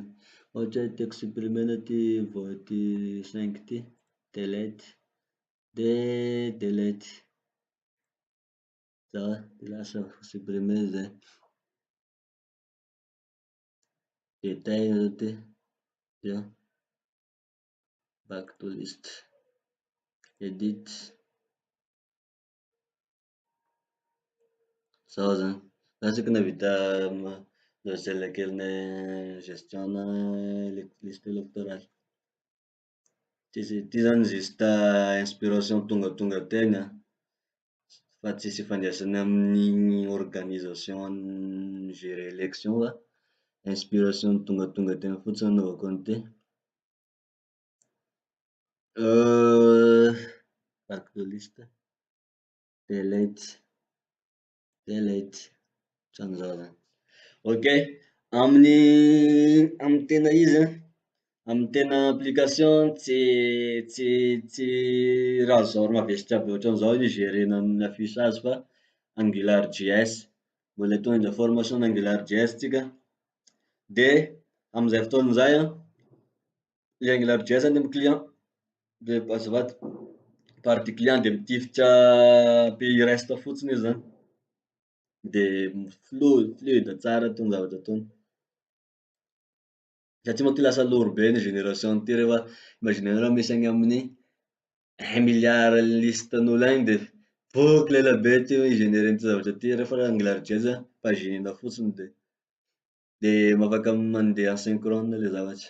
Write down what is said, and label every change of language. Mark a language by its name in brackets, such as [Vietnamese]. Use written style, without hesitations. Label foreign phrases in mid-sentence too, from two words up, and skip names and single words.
[Malagasy] Ohatra hoe tiako supprimer ty voix ty 5 ty, delete, de delete. Zao de lasa supprimer zay. Détail zao ty, zao. [English] Back to list, edit. [Malagasy] Zao zany. Zao tsika navita logiciel kelinay gestion na [French] liste électorale. [Malagasy] Ty zany justa inspiration tonga tegna fa tsisy ifandraisany amin'ny [French] organisation gérer élection [Malagasy] fa inspiration tonga tegna fotsiny nanaovako an'ity. [English] Back to list, delete, [Malagasy] ohatran'izao zany. Ok, amin'ny tena izy, amin'ny tena application tsy raha genre mavesatra be ohatran'izao izy gérer ny affichage fa Angular Js. Mbola hitondra formation Angular Js tsika. De amizay fotoana zay i Angular Js zany amy client de azafady [French] partie client [Malagasy] de mitifitra [French] pays reste [Malagasy] fotsiny izy zany. De fluide tsara ty ny zavatra ataony. Satria manko ty lasa loro be ny génération ty rehefa imaginenareo misy any amin'ny 1 milliard listen'olo any de boucle elabe ty igénérer ty zavatra ty rehefa Angular Js paginena fotsiny de afaka mandeha asynchrone le zavatra.